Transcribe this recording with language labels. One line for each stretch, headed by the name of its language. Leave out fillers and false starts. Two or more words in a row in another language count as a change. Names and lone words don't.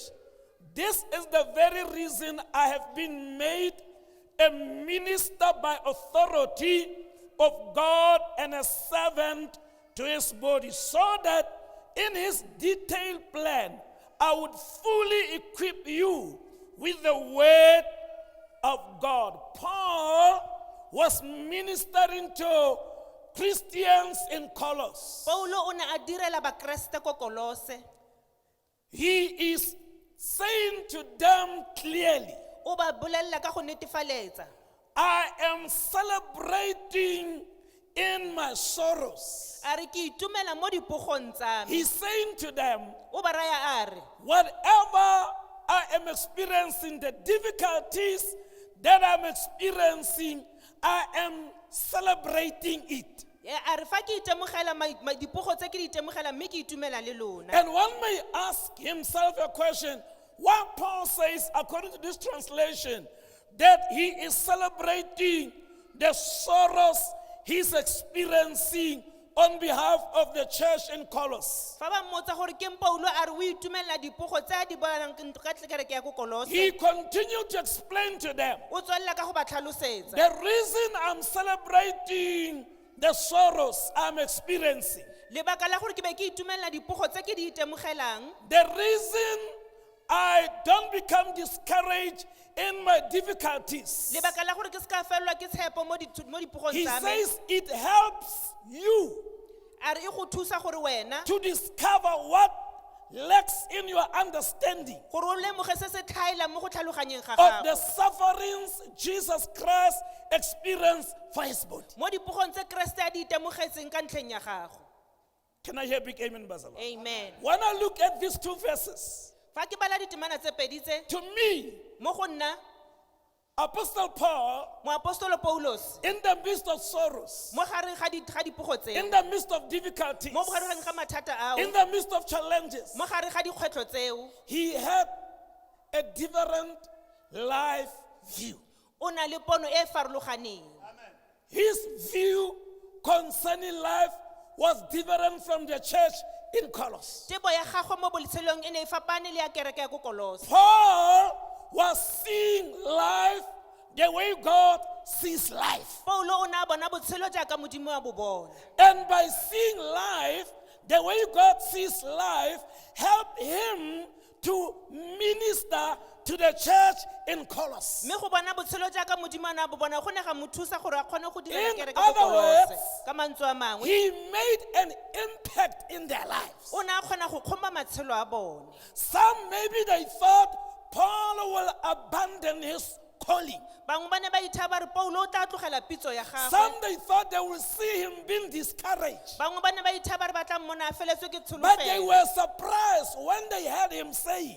English: This is the very reason I have been made a minister by authority of God and a servant to his body, so that in his detailed plan, I would fully equip you with the word of God. Paul was ministering to Christians in Colossus.
Tswana: Paulo o ne a direla bakreste ko Kolose.
English: He is saying to them clearly,
Tswana: O ba bolella ka go netefaletsa.
English: I am celebrating in my sorrows.
Tswana: A re ke itumela mo dipogong tsa me.
English: He's saying to them,
Tswana: O ba raya a re,
English: whatever I am experiencing, the difficulties that I'm experiencing, I am celebrating it.
Tswana: a re fa ke itemogela dipogo tse ke di itemogela mme ke itumela le lona.
English: And one may ask himself a question, why Paul says, according to this translation, that he is celebrating the sorrows he's experiencing on behalf of the church in Colossus.
Tswana: Fa ba mmotsa gore ke Paulo a re o itumela dipogo tse a di bonang ka kereke ya ko Kolose.
English: He continued to explain to them,
Tswana: O tswelela ka go ba tlhalosetsa.
English: the reason I'm celebrating the sorrows I'm experiencing,
Tswana: Lebaka la gore ke be ke itumela dipogo tse ke di itemogelang,
English: the reason I don't become discouraged in my difficulties,
Tswana: lebaka la gore ke se ka felelwa ke tshepo mo dipogong
English: he
Tswana: tsa me.
English: says it helps you
Tswana: A re e go thusa gore wena
English: to discover what lacks in your understanding
Tswana: gore o lemoge se se tlhaelang mo go tlhaloganyeng ga
English: of the
Tswana: gago.
English: sufferings Jesus Christ experienced for his body.
Tswana: Mo dipogong tse Kriste a di itemogetseng ka ntlheng ya gago.
English: Can I hear big amen, Basil? Amen. When I look at these two verses,
Tswana: Fa ke bala ditemana tse pedi tse,
English: to me,
Tswana: mo go nna
English: Apostle Paul,
Tswana: moapostolo Paulos
English: in the midst of sorrows,
Tswana: mo gareng ga dipogo tse,
English: in the midst of difficulties,
Tswana: mo gareng ga mathata ao,
English: in the midst of challenges,
Tswana: mo gareng ga dikgwetlho tseo,
English: he had a different life view.
Tswana: o na le pono e farologaneng.
English: His view concerning life was different from the church in Colossus.
Tswana: Tebo ya gagwe mo botshelong e ne e fapane le ya kereke ya ko Kolose.
English: Paul was seeing life the way God sees life.
Tswana: Paulo o ne a bona botshelo jaaka modimo wa bo bona.
English: And by seeing life the way God sees life, helped him to minister to the church in Colossus.
Tswana: Mme go bona botshelo jaaka modimo a bo bona go ne ga mo thusa gore a kgone go dira
English: In
Tswana: kereke ko
English: other
Tswana: Kolose.
English: words,
Tswana: Ka mantswe a mangwe,
English: He made an impact in their lives.
Tswana: o ne a kgona go kgoma matshelo a bone.
English: Some maybe they thought Paul will abandon his calling.
Tswana: Bangwe ba ne ba ithaba re Paulo o tla tlogela pitso ya
English: Some
Tswana: gagwe.
English: they thought they will see him being discouraged.
Tswana: Bangwe ba ne ba ithaba re ba tla mmona a feletswe ke
English: But they
Tswana: tsholofelo.
English: were surprised when they heard him saying,